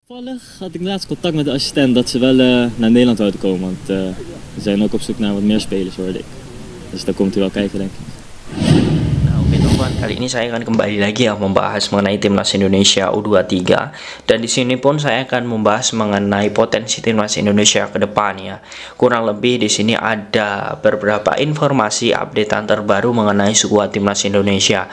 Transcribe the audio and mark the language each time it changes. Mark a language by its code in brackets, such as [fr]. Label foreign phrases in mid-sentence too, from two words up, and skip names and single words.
[nl] Toevallig had ik laatst contact met de assistent dat ze wel naar Nederland zouden komen. Want ze zijn ook op zoek naar wat meer spelers, hoorde ik. Dus daar komt hij wel kijken, denk ik. [id] Nah, oke teman, kali ini saya akan kembali lagi ya membahas mengenai timnas Indonesia U23, dan di sini pun saya akan membahas mengenai potensi timnas Indonesia ke depan ya. Kurang lebih di sini ada beberapa informasi updatean terbaru mengenai skuad timnas Indonesia.